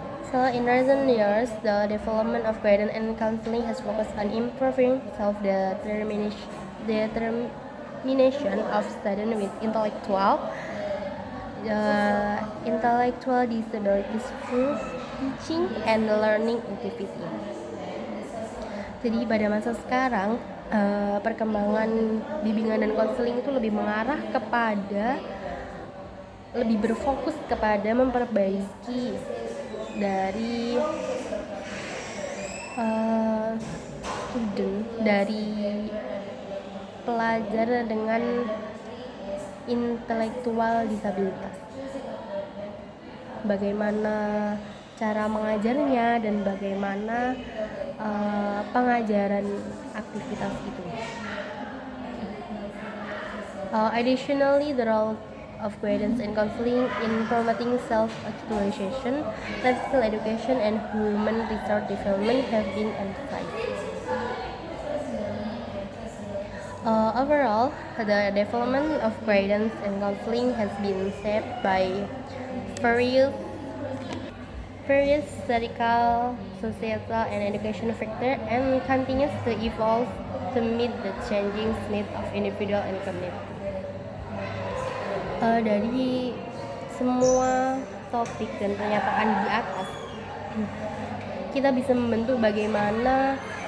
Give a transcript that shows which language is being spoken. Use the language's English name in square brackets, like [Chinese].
[English] So in recent years, the development of guidance and counseling has focused on improving self-determination of students with intellectual disabilities through teaching and learning activity. [Indonesian] Jadi pada masa sekarang, perkembangan bimbingan dan konseling itu lebih mengarah kepada, lebih berfokus kepada memperbaiki dari pelajar dengan intelektual disabilitas. Bagaimana cara mengajarnya dan bagaimana pengajaran aktivitas itu. [English] Additionally, the role of guidance and counseling in promoting self-actualization, practical education, and human resource development have been emphasized. Overall, the development of guidance and counseling has been shaped by various historical, societal, and educational factors and continues to evolve to meet the changing needs of individual and community. [Indonesian] Dari semua topik dan pernyataan di atas, kita bisa membentuk bagaimana